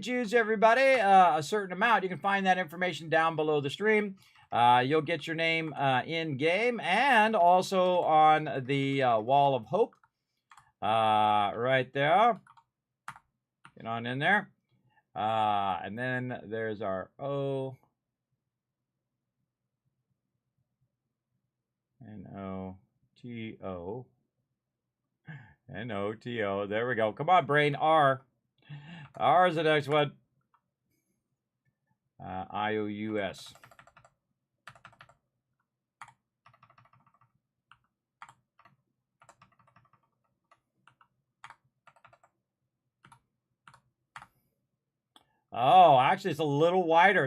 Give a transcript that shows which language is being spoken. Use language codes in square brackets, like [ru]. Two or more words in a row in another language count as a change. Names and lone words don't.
[en] Jude's, everybody, a certain amount, you can find that information down below the stream. You'll get your name in-game and also on the Wall of Hope. Right there. Get on in there. And then there's our O. N-O-T-O. N-O-T-O. There we go. Come on, brain. R. R is the next one. I-O-U-S. Oh, actually, it's a little wider.